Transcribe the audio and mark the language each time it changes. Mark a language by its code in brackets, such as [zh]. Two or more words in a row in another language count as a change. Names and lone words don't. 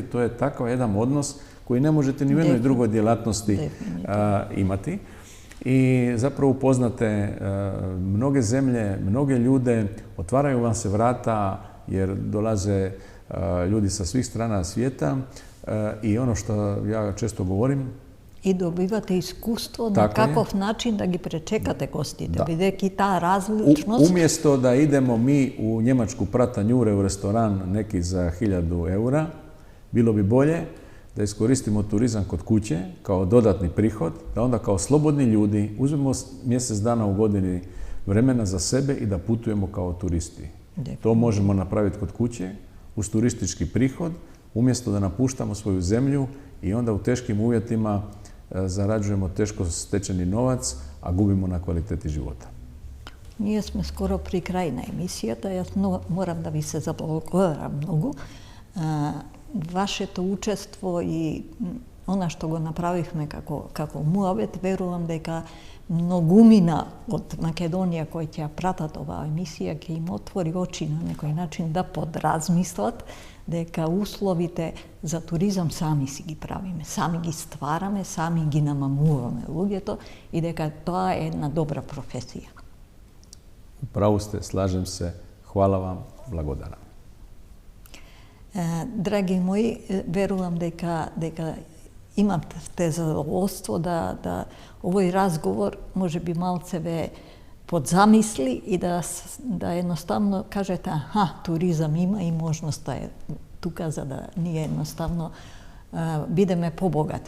[hr] To je takav jedan odnos koji ne možete ni u jednoj drugoj djelatnosti imati. I zapravo upoznate mnoge zemlje, mnoge ljude, otvaraju vam se vrata jer dolaze ljudi sa svih strana svijeta i ono što ja često govorim, [mk] и добивате искуство на каков начин да ги пречекате гостите, бидејќи таа различност. [hr] Umjesto da idemo mi u Njemačku prata njure u restoran neki za 1000 eura, bilo bi bolje da iskoristimo turizam kod kuće kao dodatni prihod, da onda kao slobodni ljudi uzmemo mjesec dana u godini vremena za sebe i da putujemo kao turisti. To možemo napraviti kod kuće, uz turistički prihod, umjesto da napuštamo svoju zemlju i onda u teškim uvjetima zarađujemo teško stečeni novac, a gubimo na kvaliteti života. [mk] Ние сме скоро при крај на емисијата. Јас морам да ви се заблагодарам многу. Вашето учество и она што го направивме како муабет, верувам дека многумина од Македонија кои ќе пратат оваа емисија ќе им отвори очи на некој начин да подразмислат дека условите за туризам сами си ги правиме, сами ги ствараме, сами ги намамуваме луѓето и дека тоа е една добра професија. [hr] Upravo ste, slažem se, hvala vam, [mk] благодарам. Драги мои, верувам дека имате задоволство да овој разговор може би малце ве подзамисли и да едноставно кажете туризам има и можноста е тука за да ние едноставно бидеме побогати.